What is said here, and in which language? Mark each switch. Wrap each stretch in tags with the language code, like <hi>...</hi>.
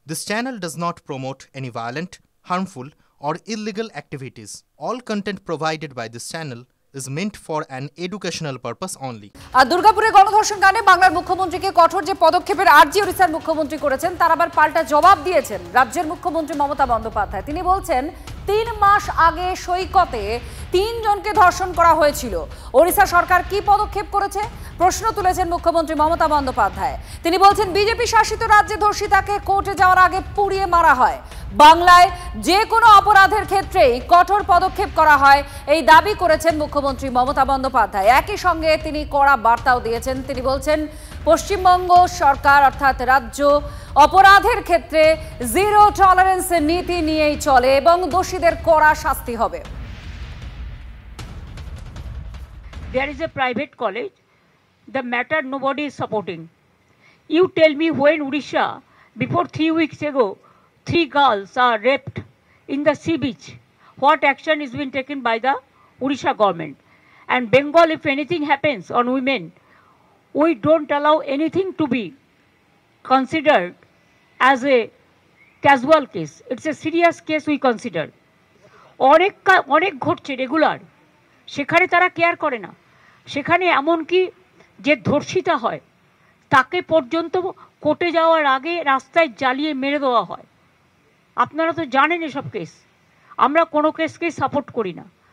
<en>This channel does not promote any violent, harmful, or illegal activities. All content provided by this channel is meant for an educational purpose only.</en> <bn>আর দুর্গাপুরে গণধর্ষণ কাণ্ডে বাংলার মুখ্যমন্ত্রীকে কঠোর যে পদক্ষেপের আর্জি ওড়িশার মুখ্যমন্ত্রী করেছেন তার আবার পাল্টা জবাব দিয়েছেন রাজ্যের মুখ্যমন্ত্রী মমতা বন্দ্যোপাধ্যায়। তিনি বলছেন 3 মাস আগে সৈকতে 3 জনকে ধর্ষণ করা হয়েছিল। ওড়িশা সরকার কি পদক্ষেপ করেছে প্রশ্ন তুলেছেন মুখ্যমন্ত্রী মমতা বন্দ্যোপাধ্যায়। তিনি বলছেন বিজেপি শাসিত রাজ্যে ধর্ষিতাকে কোর্টে যাওয়ার আগে পুড়িয়ে মারা হয়। বাংলায় যে কোনো অপরাধের ক্ষেত্রেই কঠোর পদক্ষেপ করা হয় এই দাবি করেছেন মুখ্যমন্ত্রী মমতা বন্দ্যোপাধ্যায়। একই সঙ্গে তিনি কড়া বার্তাও দিয়েছেন। তিনি বলছেন পশ্চিমবঙ্গ সরকার অর্থাৎ রাজ্য অপরাধের ক্ষেত্রে জিরো টলারেন্স নীতি নিয়েই চলে এবং দোষীদের কড়া শাস্তি হবে।</bn> <en>There is a private college. The matter nobody is supporting. You tell me when Odisha, before 3 weeks ago, 3 girls are raped in the sea beach. What action is being taken by the Odisha government? And Bengal, if anything happens on women, we don't allow anything to be considered as a casual case. It's a serious case we consider.</en> <bn>অনেক ঘটছে regular, সেখানে তারা care করে না। সেখানে এমনকি যে ধর্ষিতা হয় তাকে পর্যন্ত কোর্টে যাওয়ার আগে রাস্তায় জ্বালিয়ে মেরে দেওয়া হয়। আপনারা তো জানেন এসব কেস। আমরা কোনো কেসকেই সাপোর্ট করি না।</bn>